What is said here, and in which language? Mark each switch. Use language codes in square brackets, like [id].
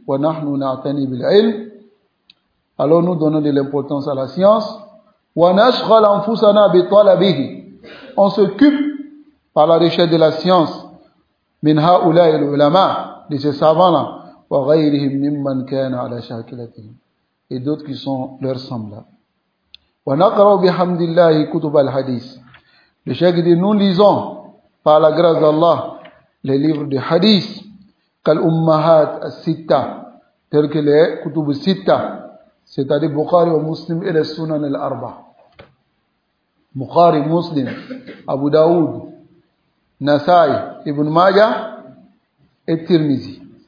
[ar] Wa nahnu na'tani bil-ilm. [fr] Alors nous donnons de l'importance à la science. On s'occupe par la recherche de la science de ces savants-là. [ar] وغيرهم ممن كان على شاكلتهم [fr] et d'autres qui sont leurs semblables. [ar] ونقرأ بحمد الله كتب الحديث. [fr] Le cheikh dit, nous lisons par la grâce d'Allah les livres de hadith [ar] كالأمهات الستة [fr] tels que les [ar] كتب الستة [fr] c'est-à-dire Bukhari et Muslim et les Sunan الأربع. Bukhari, Muslim, Abu Daoud, Nasai, Ibn Majah et Tirmizi.